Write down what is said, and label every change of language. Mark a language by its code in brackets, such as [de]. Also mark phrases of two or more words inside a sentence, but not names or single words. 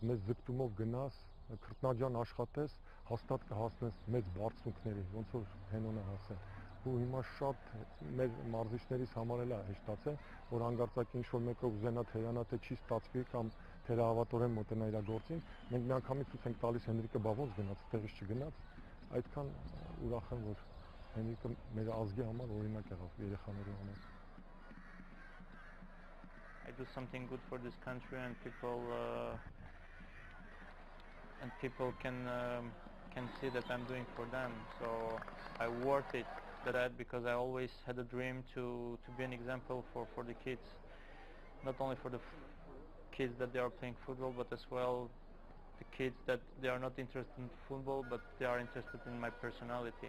[hy] մեծ ձգտումով գնաս, քրտնաջան աշխատես, հաստատ կհասնես մեծ բարձունքների, ոնց որ Հենոն է հասել։ Ու հիմա շատ մեր մարզիչներից համար էլ է հեշտացել, որ հանգարցակի ինչ-որ մեկը ուզենա թերանա, թե չի ստացվի կամ թերահավատորեն մոտենա իր գործին, մենք միանգամից ցույց ենք տալիս Հենրիկը բա ոնց գնաց, տեղից չգնաց, այդքան ուրախ եմ, որ Հենրիկը մեր ազգի համար օրինակ եղավ երեխաների համար։ [en] I do something good for this country, and people can see that I'm doing for them. So I worth it that because I always had a dream to be an example for the kids, not only for the kids that they are playing football, but as well the kids that they are not interested in football, but they are interested in my personality.